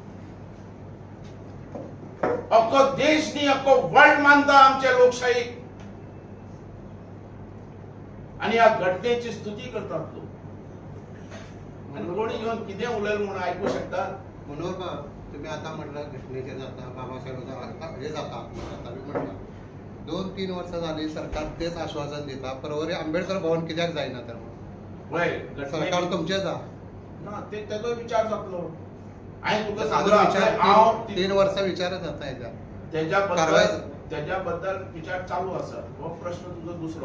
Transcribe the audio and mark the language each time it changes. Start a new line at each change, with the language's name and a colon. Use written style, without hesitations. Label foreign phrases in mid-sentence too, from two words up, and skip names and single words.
Konkani: अख्खो देश न्ही अख्खो वर्ल्ड मानता आमच्या लोकशाहीक आणि या घटनेची स्तुती करतात लोक. आणि कोणी येऊन कितें उलयलें म्हणून आयकू शकता. मनोहर बाब,
Marathi: तुम्ही आता म्हटलं घटनेचे जाता बाबासाहेबांचा हे जाता आता मी म्हटलं 2-3 वर्ष झाली सरकार तेच आश्वासन दिता.
Konkani: परवरी आंबेडकर भवन कित्याक जायना तर सरकार तुमचेच आहा ना. ते तेजो विचार जातलो. हांवें तुका विचार सांगला हांव 3 वर्ष विचारत जाता हेच्या त्याच्या बद्दल विचार चालू आसा. हो प्रश्न तुजो दुसरो.